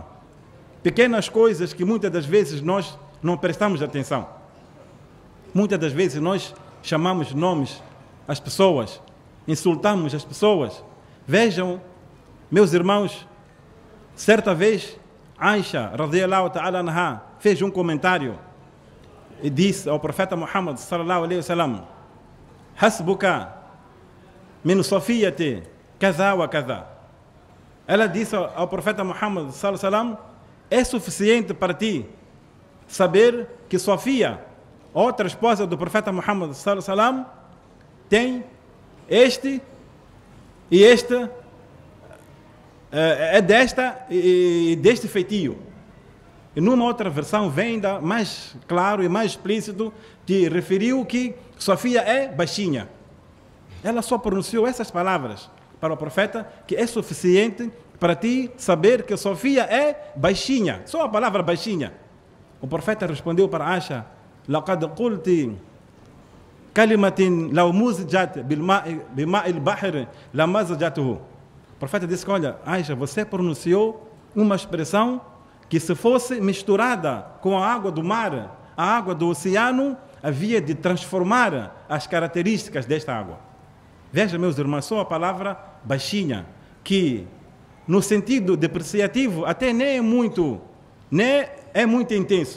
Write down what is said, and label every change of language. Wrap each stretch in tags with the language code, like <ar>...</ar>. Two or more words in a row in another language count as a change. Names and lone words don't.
<pt>Pequenas coisas que muitas das vezes nós não prestamos atenção. Muitas das vezes nós chamamos nomes às pessoas, insultamos as pessoas. Vejam, meus irmãos, certa vez,</pt> <ar>عائشة رضي الله تعالى عنها,</ar> <pt>fez um comentário e disse ao profeta Muhammad</pt> <ar>صلى الله عليه وسلم، حسبك من صفية كذا وكذا.</ar> <pt>Ela disse ao profeta Muhammad</pt> <ar>صلى الله عليه وسلم,</ar> <pt>é suficiente para ti saber que Sofia, outra esposa do profeta Muhammad</pt> <ar>صلى الله عليه وسلم,</ar> <pt>tem este e este, é desta e deste feitio. E numa outra versão vem ainda mais claro e mais explícito, que referiu que Sofia é baixinha. Ela só pronunciou essas palavras para o profeta, que é suficiente para ti saber que Sofia é baixinha. Só a palavra baixinha. O profeta respondeu para Aisha,</pt> <ar>لقد قلت كلمة لو مزجت بماء البحر لمزجته.</ar> <pt>O profeta disse, olha, Aisha, você pronunciou uma expressão que se fosse misturada com a água do mar, a água do oceano, havia de transformar as características desta água. Veja, meus irmãos, só a palavra baixinha, que no sentido depreciativo até nem é muito intenso.</pt>